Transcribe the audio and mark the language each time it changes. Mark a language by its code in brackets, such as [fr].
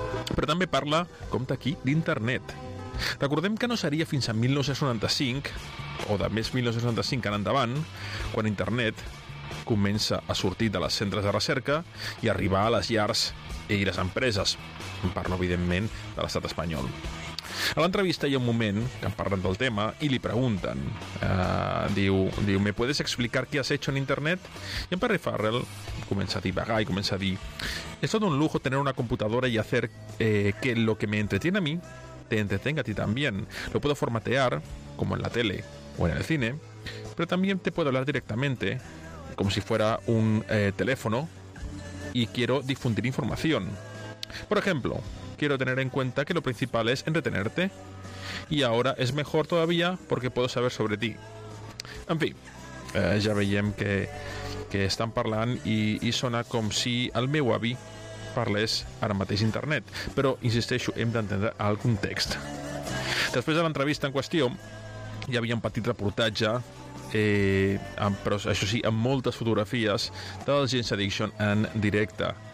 [ca] Però també parla, compte aquí, d'internet. Recordem que no seria fins a 1995, o de més 1995 en endavant, quan internet comença a sortir de les centres de recerca i arribar a les llars i les empreses, parlo evidentment de l'estat espanyol. A l'entrevista hi ha un moment que en parlen del tema i li pregunten, diu, [es] ¿me puedes explicar qué has hecho en internet? [ca] I en Perry Farrell comença a divagar i comença a dir, [es] es todo un lujo tener una computadora y hacer que lo que me entretiene a mí te entretenga a ti también. Lo puedo formatear, como en la tele o en el cine, pero también te puedo hablar directamente, como si fuera un teléfono, y quiero difundir información. Por ejemplo, quiero tener en cuenta que lo principal es entretenerte, y ahora es mejor todavía porque puedo saber sobre ti. [ca] En fi, ja veiem que estan parlant i sona com si el meu avi parlés ara mateix internet, però insisteixo, hem d'entendre el context. Després de l'entrevista en qüestió, hi havia un petit reportatge, però això sí, amb moltes fotografies del Jane's Addiction en directe.